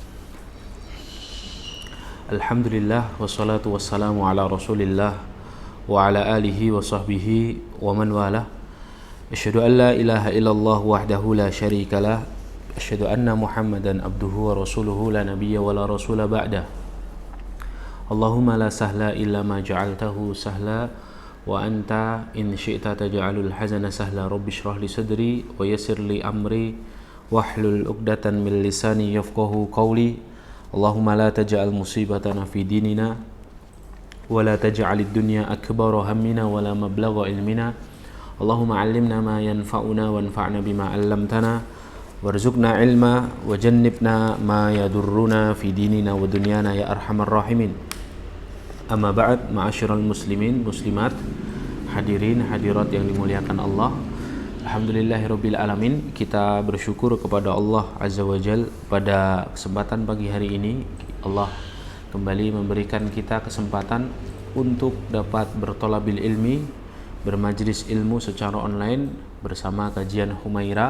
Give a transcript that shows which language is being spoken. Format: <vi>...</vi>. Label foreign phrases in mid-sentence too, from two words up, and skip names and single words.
<ar>الحمد لله والصلاة والسلام على رسول الله وعلى آله وصحبه ومن والاه. أشهد أن لا إله إلا الله وحده لا شريك له. أشهد أن محمدا عبده ورسوله لا نبي ولا رسول بعده. اللهم لا سهل إلا ما جعلته سهلا وأنت إن شئت تجعل الحزن سهلا. رب اشرح لي صدري ويسر لي أمري واحلل عقدة من لساني يفقهوا قولي. اللهم لا تجعل مصيبتنا في ديننا ولا تجعل الدنيا أكبر همنا ولا مبلغ علمنا. اللهم علمنا ما ينفعنا وانفعنا بما علمتنا وارزقنا علما وجنبنا ما يضرنا في ديننا ودنيانا يا أرحم الراحمين. أما بعد, معاشر المسلمين مسلمات حاضرين حاضرات</ar> <id>yang dimuliakan</id> <ar>Allah. الحمد لله رب العالمين.</ar> <id>Kita bersyukur kepada Allah</id> <ar>عز وجل</ar> <id>pada kesempatan pagi hari ini. Allah kembali memberikan kita kesempatan untuk dapat berthalabil ilmi, bermajlis ilmu secara online bersama kajian Humaira.</id>